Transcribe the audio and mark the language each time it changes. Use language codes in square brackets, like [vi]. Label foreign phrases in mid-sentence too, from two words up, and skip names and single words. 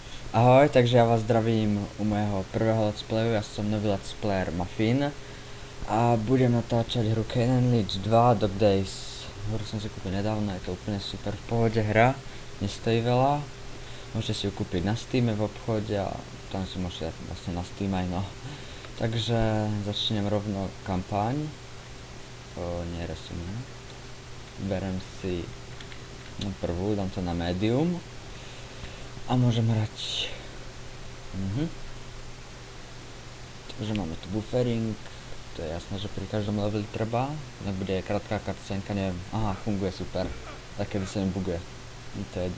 [cs] Ahoj, takže já vás zdravím u mého prvého [en] let's playu, [cs] já jsem nový [en] let's player [cs] Muffin a budem natáčet hru Kane and Lynch 2 Dog Days. Hru jsem si koupil nedávno, je to úplně super v pohodě hra, nestojí veľa, můžete si ju koupit na Steam v obchodě a tam si můžete vlastně na Steam aj no. [sk] Takže začnem rovno kampaň, nie resume, berem si prvú, dám to na medium. A môžem hrať. Takže máme tu buffering, to je jasné, že pri každom leveli treba, inak bude krátká cutscenka, neviem, aha, funguje super, tak kedy sa mi buguje, to je jedno.